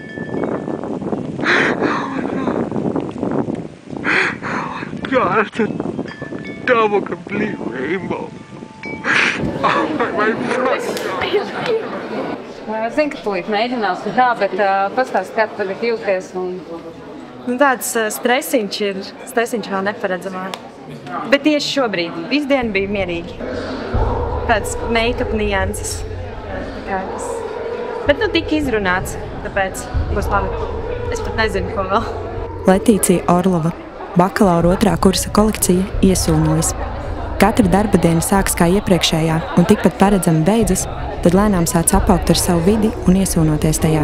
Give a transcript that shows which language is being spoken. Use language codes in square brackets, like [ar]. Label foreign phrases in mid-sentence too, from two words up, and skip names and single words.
[en] God, it's a double complete rainbow. Oh my God. [lv] Zinu, ka tūlīt mēģinās un tā, bet pastāst, kā tu tagad jūties. Tāds stresiņš vēl neparedzamā. Bet tieši šobrīd, visu dienu bija mierīgi. Tāds make-up nianses. Bet tika izrunāts, tāpēc būs labi. Es pat nezinu, ko vēl. Letīcija Orlova, bakalaura 2. kursa kolekcija Iesūnojas. Katra darba diena sāks kā iepriekšējā un tikpat paredzami beidzas, tad lēnām sāc apaugt ar savu vidi un iesūnoties tajā.